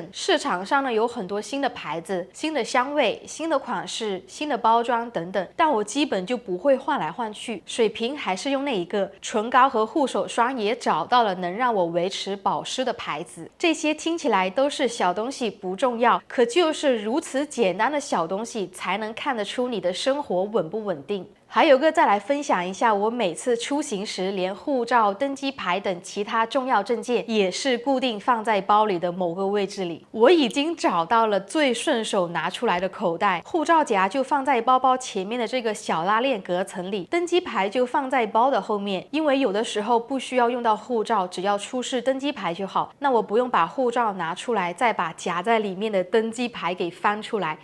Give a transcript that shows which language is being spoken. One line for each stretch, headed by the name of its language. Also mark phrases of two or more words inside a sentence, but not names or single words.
Chinese: 市場上呢有很多新的牌子、新的香味、新的款式、新的包裝等等，但我基本就不會換來換去，水瓶還是用那一個，唇膏和護手霜也找到了能讓我維持保濕的牌子。這些聽起來都是小東西，不重要，可就是如此簡單的小東西，才能看得出你的生活穩不穩定。還有個，再來分享一下，我每次出行時，連護照、登機牌等其他重要證件也是固定放在包裡的某個位置裡。我已經找到了最順手拿出來的口袋，護照夾就放在包包前面的這個小拉鏈隔層裡，登機牌就放在包的後面，因為有的時候不需要用到護照，只要出示登機牌就好，那我不用把護照拿出來，再把夾在裡面的登機牌給翻出來。